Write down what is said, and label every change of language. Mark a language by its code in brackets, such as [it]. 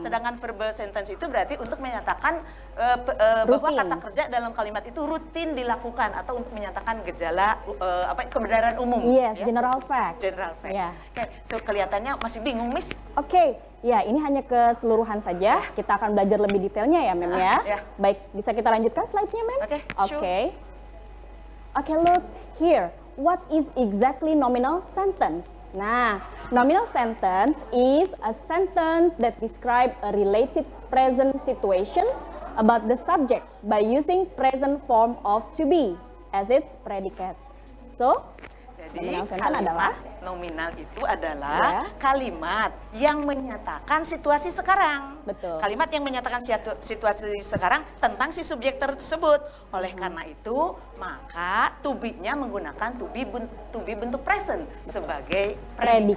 [id] Ya, sedangkan verbal sentence itu berarti untuk menyatakan bahwa kata kerja dalam kalimat itu rutin dilakukan atau untuk menyatakan gejala kebenaran umum. [en] Yes, [id] ya. [en] general fact. General fact. Yeah. [id] Oke, so kelihatannya masih bingung Miss. Oke, ya ini hanya keseluruhan saja. Kita akan belajar lebih detailnya ya, Mem ya. Ya. Baik, bisa kita lanjutkan slide-nya, Mem? [en] Oke, sure. Oke. Okay, look here. What is exactly nominal sentence? Nah, nominal sentence is a sentence that describes a related present situation about the subject by using present form of to be as its predicate. So, [id] Jadi [en] nominal sentence [id] kalimat adalah nominal itu adalah Ya. kalimat yang menyatakan situasi sekarang. Betul. Kalimat yang menyatakan situasi sekarang tentang si subjek tersebut. Oleh karena itu, maka to be-nya menggunakan to be bentuk present sebagai predikatnya.